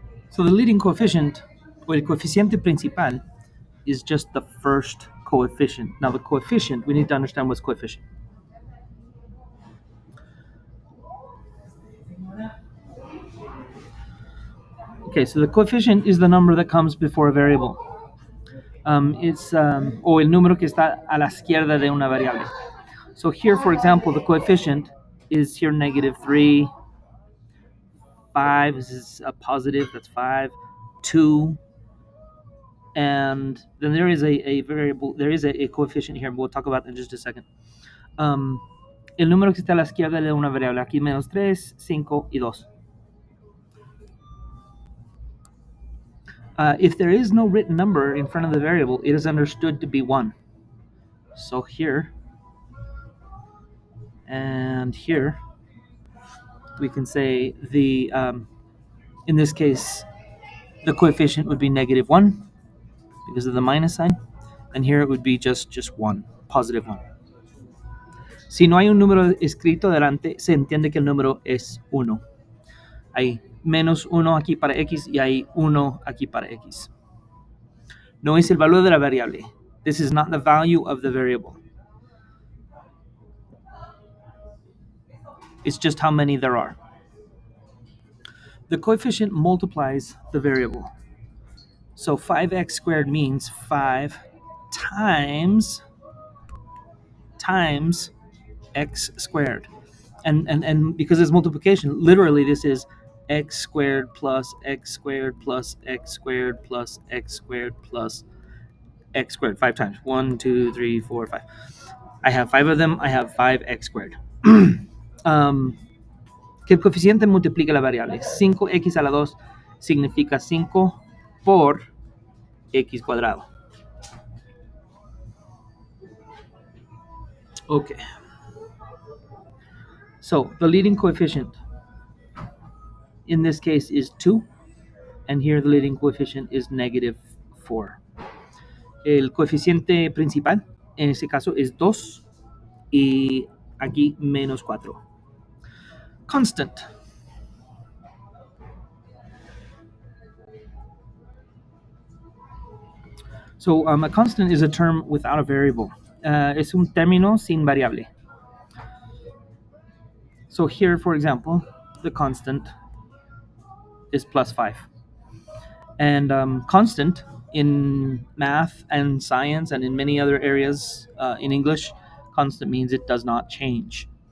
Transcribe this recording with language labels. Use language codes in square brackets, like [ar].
[en] So the leading coefficient, or [es] el coeficiente principal, [en] is just the first coefficient. Now the coefficient, we need to understand what's coefficient. Okay, so the coefficient is the number that comes before a variable. [es] O el número que está a la izquierda de una variable. [en] So here, for example, the coefficient is here negative 3, 5, this is a positive, that's 5, 2, and then there is a variable, there is a coefficient here, we'll talk about that in just a second. [es] El número que está a la izquierda de una variable, aquí menos 3, 5 y 2. [en] If there is no written number in front of the variable, it is understood to be 1. So here and here, we can say in this case, the coefficient would be negative 1 because of the minus sign, and here it would be just 1, positive 1. [es] Si no hay un número escrito delante, se entiende que el número es 1. Hay menos 1 aquí para x y hay 1 aquí para x. No es el valor de la variable. [en] This is not the value of the variable. It's just how many there are. The coefficient multiplies the variable. So 5x squared means 5 times x squared. And because it's multiplication, literally this is x squared plus x squared plus x squared plus x squared plus x squared 5 times. 1, 2, 3, 4, 5. I have 5 of them. I have 5x squared. [es] Que el coeficiente multiplica la variable. 5x a la 2 significa 5 por x cuadrado. [en] Okay. So the leading coefficient in this case is 2, and here the leading coefficient is negative 4. [es] El coeficiente principal en este caso es 2 y aquí menos 4. [en] Constant. So a constant is a term without a variable. [es] Es un término sin variable. [en] So here, for example, the constant is plus 5. And constant in math and science and in many other areas in English, constant means it does not change.